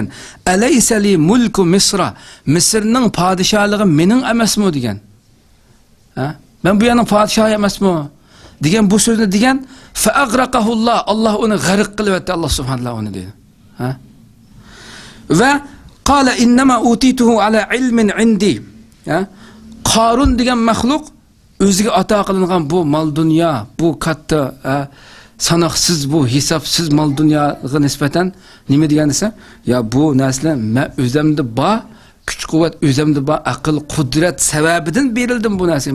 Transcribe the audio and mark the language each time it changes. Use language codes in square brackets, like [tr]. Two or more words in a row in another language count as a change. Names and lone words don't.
[ar] أليس لي ملك مصر, [uz] Misrning podshohligi mening emasmi degan. Men bu yerning podshohi emasmi degan bu so'zni degan. [ar] فأغرقه الله [uz] uni g'arq qilib etdi, Alloh subhanahu uni dedi. [ar] وقال إنما أوتيته على علم عندي. [uz] Qarun degan maxluq o'ziga ato qilingan bu mol dunyo, bu katta sanoqsiz bu hisobsiz mol dunyoga nisbatan nima degan desa, ya bu narsa men o'zimda bor, kuch-quvvat o'zimda bor, aql, qudrat sababidan berildim bu narsa.